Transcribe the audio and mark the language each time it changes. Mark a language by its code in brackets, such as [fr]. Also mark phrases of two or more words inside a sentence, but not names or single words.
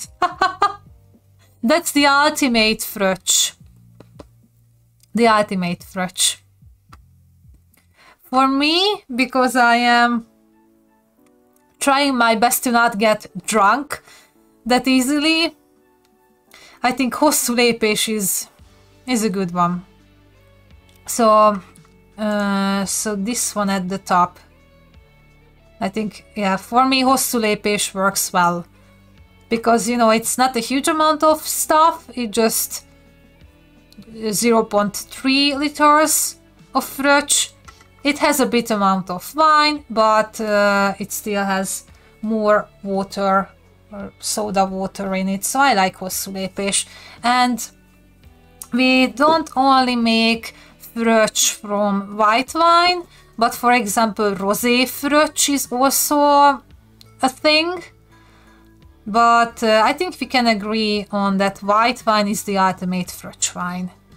[en] That's the ultimate Fröccs. The ultimate Fröccs. For me, because I am trying my best to not get drunk that easily, I think [hu] hosszú lépés [en] is a good one. So this one at the top. I think, yeah, for me [hu] hosszú lépés [en] works well. Because, you know, it's not a huge amount of stuff, it just 0.3 liters of Fröccs. It has a bit amount of wine, but it still has more water, or soda water in it, so I like [hu] hosszú lépés. [en] And we don't only make Fröccs from white wine, but for example, rosé Fröccs is also a thing. But I think we can agree on that white wine is the ultimate Fröccs wine.